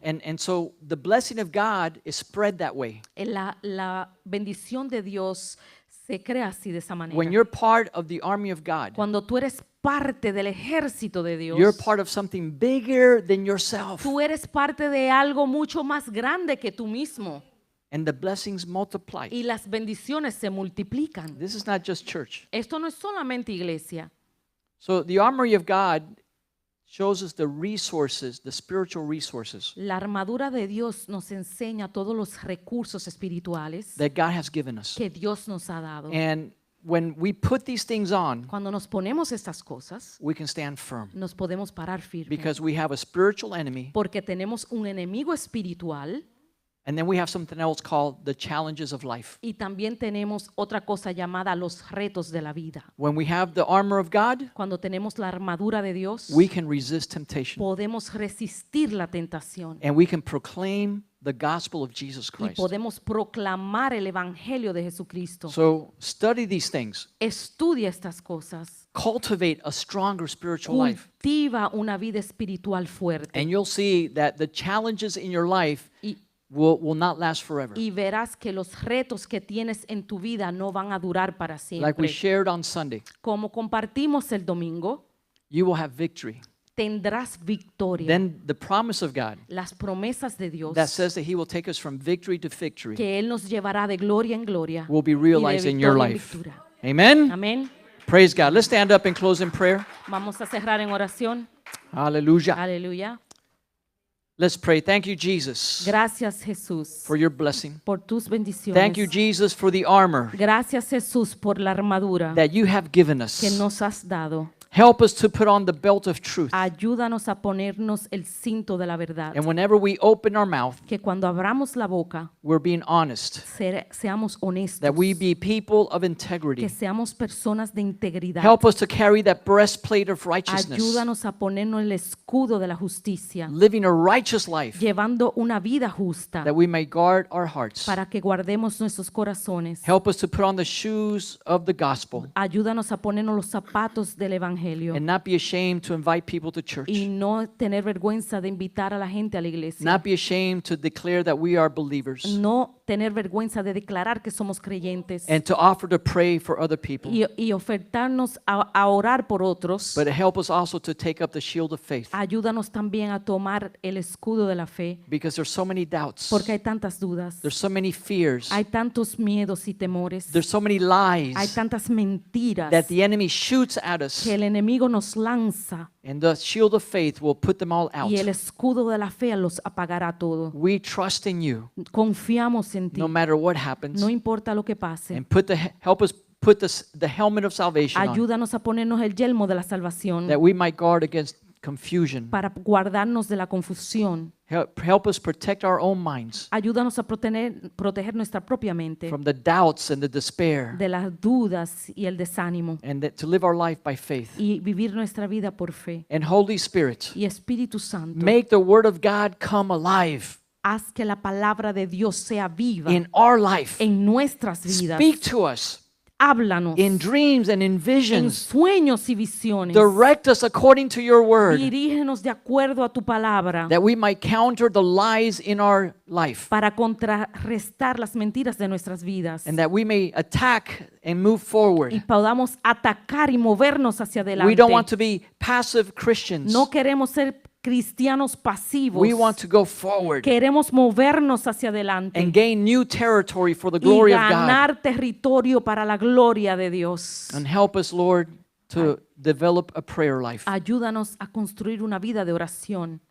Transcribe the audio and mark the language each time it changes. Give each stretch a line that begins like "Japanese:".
English: And so the blessing of God is spread that way.
Spanish: La bendición de Dios se crea así de esa manera.
English: When you're part of the army of God,
Spanish: Cuando tú eres parte del ejército de
English: you're
Spanish: Dios,
English: part of something bigger than yourself.
Spanish: tú eres parte de algo mucho más grande que tú mismo.
English: And the blessings multiply.
Spanish: Y las bendiciones se multiplican.
English: This is not just church.
Spanish: Esto no es solamente iglesia.
English: So the armory of God shows us the resources, the spiritual resources
Spanish: La armadura de Dios nos enseña todos los recursos espirituales
English: that God has given us.
Spanish: que Dios nos ha dado.
English: And when we put these things on,
Spanish: Cuando nos ponemos estas cosas,
English: we can stand firm
Spanish: nos podemos parar firmes.
English: because we have a spiritual enemy,
Spanish: Porque tenemos un enemigo espiritual
English: and then we have something else called the challenges of life.
Spanish: y también tenemos otra cosa llamada los retos de la vida.
English: When we have the armor of God,
Spanish: Cuando tenemos la armadura de Dios,
English: we can resist temptation
Spanish: podemos resistir la tentación
English: and we can proclaim the gospel of Jesus
Spanish: y
English: Christ.
Spanish: podemos proclamar el evangelio de Jesucristo.
English: So study these things.
Spanish: Estudia estas cosas.
English: Cultivate a stronger spiritual life.
Spanish: Cultiva una vida espiritual fuerte.
English: And you'll see that the challenges in your life
Spanish: Y,
English: will not last forever.
Spanish: y verás que los retos que tienes en tu vida no van a durar para
English: Like we
Spanish: siempre.
English: shared on Sunday,
Spanish: Como compartimos el domingo,
English: you will have victory.
Spanish: tendrás victoria.
English: Then the promise of God
Spanish: Las promesas de Dios
English: that says that He will take us from victory to victory
Spanish: que Él nos llevará de gloria en gloria
English: will be
Spanish: y de
English: realized in your
Spanish: victoria en
English: life.
Spanish: victoria.
English: Amen?
Spanish: Amén.
English: Praise God. Let's stand up and close in prayer.
Spanish: Vamos a cerrar en oración.
English: Hallelujah.
Spanish: Aleluya.
English: Let's pray. Thank you, Jesus,
Spanish: Gracias, Jesús,
English: for your blessing.
Spanish: por tus bendiciones.
English: Thank you, Jesus, for the armor
Spanish: Gracias, Jesús, por la armadura
English: that you have given
Spanish: que
English: us.
Spanish: nos has dado.
English: Help us to put on the belt of truth.
Spanish: Ayúdanos a ponernos el cinto de la verdad.
English: And whenever we open our mouth,
Spanish: Que cuando abramos la boca,
English: we're being honest.
Spanish: seamos honestos.
English: That we be people of
Spanish: Que
English: integrity.
Spanish: seamos personas de integridad.
English: Help us to carry that breastplate of righteousness.
Spanish: Ayúdanos a ponernos el escudo de la justicia.
English: Living a righteous life.
Spanish: Llevando una vida justa.
English: That we may guard our hearts.
Spanish: Para que guardemos nuestros corazones.
English: Help us to put on the shoes of the gospel.
Spanish: Ayúdanos a ponernos los zapatos del evangelio.
English: And not be ashamed to invite people to church.
Spanish: Y no tener vergüenza de invitar a la gente a la iglesia.
English: Not be ashamed to declare that we are believers.
Spanish: No tener vergüenza de declarar que somos creyentes.
English: And to offer to pray for other people.
Spanish: Y ofertarnos a orar por otros.
English: But help us also to take up the shield of faith.
Spanish: Ayúdanos también a tomar el escudo de la fe.
English: Because there's so many doubts.
Spanish: Porque hay tantas dudas.
English: There's so many fears.
Spanish: Hay tantos miedos y temores.
English: There's so many lies.
Spanish: Hay tantas mentiras.
English: That the enemy shoots at us.
Spanish: Que el enemigo nos lanza.
English: And the shield of faith will put them all out.
Spanish: Y el escudo de la fe los apagará todo.
English: We trust in you.
Spanish: Confiamos en ti.
English: No matter what happens.
Spanish: No importa lo que pase.
English: And help us put the helmet of salvation on.
Spanish: Ayúdanos a ponernos el yelmo de la salvación.
English: That we might guard against confusion.
Spanish: Para guardarnos de la confusión.
English: Help us protect our own minds.
Spanish: Ayúdanos a proteger nuestra propia mente.
English: From the doubts and the despair.
Spanish: De las dudas y el desánimo.
English: And to live our life by faith.
Spanish: Y vivir nuestra vida por fe.
English: And Holy Spirit.
Spanish: Y Espíritu Santo.
English: Make the word of God come alive.
Spanish: Haz que la palabra de Dios sea viva.
English: In our life.
Spanish: En nuestras vidas.
English: Speak to us.
Spanish: Háblanos.
English: In dreams and in
Spanish: En
English: visions.
Spanish: sueños y visiones.
English: Direct us according to your word.
Spanish: Dirígenos de acuerdo a tu palabra.
English: That we might counter the lies in our life.
Spanish: Para contrarrestar las mentiras de nuestras vidas.
English: And that we may attack and move forward.
Spanish: Y podamos atacar y movernos hacia adelante.
English: We don't want to be passive Christians.
Spanish: No queremos ser cristianos pasivos.
English: We want to go forward.
Spanish: Queremos movernos hacia adelante.
English: And gain new territory for the glory
Spanish: y
English: of God.
Spanish: ganar territorio para la gloria de Dios.
English: And help us, Lord, to develop a prayer life.
Spanish: Ayúdanos a construir una vida de oración.